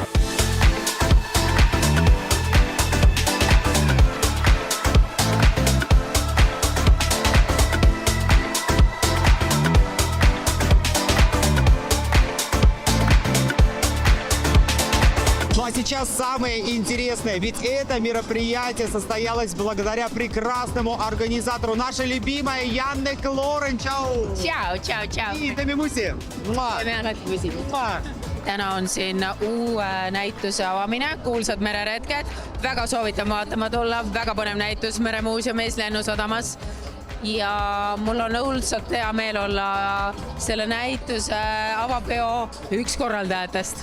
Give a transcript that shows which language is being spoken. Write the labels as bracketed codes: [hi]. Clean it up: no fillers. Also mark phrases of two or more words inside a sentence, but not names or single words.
[ru] Ну а сейчас самое интересное, ведь это мероприятие состоялось благодаря прекрасному организатору, наша любимая Janne Kloren. Чао! [it] Ciao, ciao, ciao. [et] Nii, teeme musi! Teeme alati musi. Täna on siin uue näituse avamine, kuulsad mereretked. Väga soovitan vaatama tulla, väga põnev näitus Meremuuseumis Lennusadamas. Ja mul on õudselt hea meel olla selle näituse avapeo üks korraldajatest.